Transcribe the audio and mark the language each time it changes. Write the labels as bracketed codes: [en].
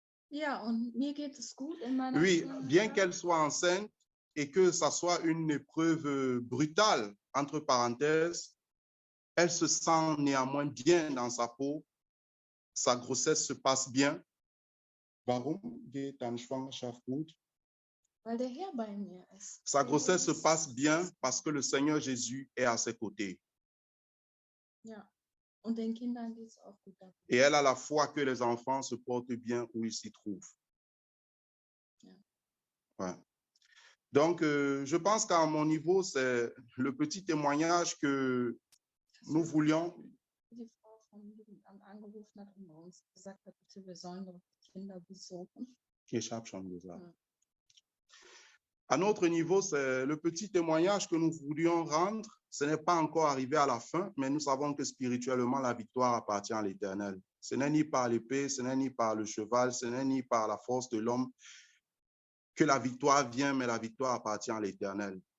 [de] Ja, und mir geht es gut in meiner [fr] Oui, [de] Schwangerschaft. [fr] bien qu'elle soit enceinte et que ça soit une épreuve brutale, entre parenthèses, elle se sent néanmoins bien dans sa peau. Sa grossesse se passe bien. [de] Warum geht deine Schwangerschaft gut? Weil der Herr bei mir ist. [fr] Sa grossesse se passe bien parce que le Seigneur Jésus est à ses côtés. [de] Ja, und den Kindern geht es auch gut. [fr] Et elle a la foi que les enfants se portent bien où ils s'y trouvent. [de] Ja. [fr] Ouais. Donc, je pense qu'à mon niveau, c'est le petit témoignage que nous voulions. [de] Die Frau vom Jugendamt angerufen hat und uns gesagt hat, bitte, wir sollen doch die Kinder besuchen. Ich habe schon gesagt. Ja. [fr] À notre niveau, c'est le petit témoignage que nous voulions rendre. Ce n'est pas encore arrivé à la fin, mais nous savons que spirituellement, la victoire appartient à l'Éternel. Ce n'est ni par l'épée, ce n'est ni par le cheval, ce n'est ni par la force de l'homme que la victoire vient, mais la victoire appartient à l'Éternel.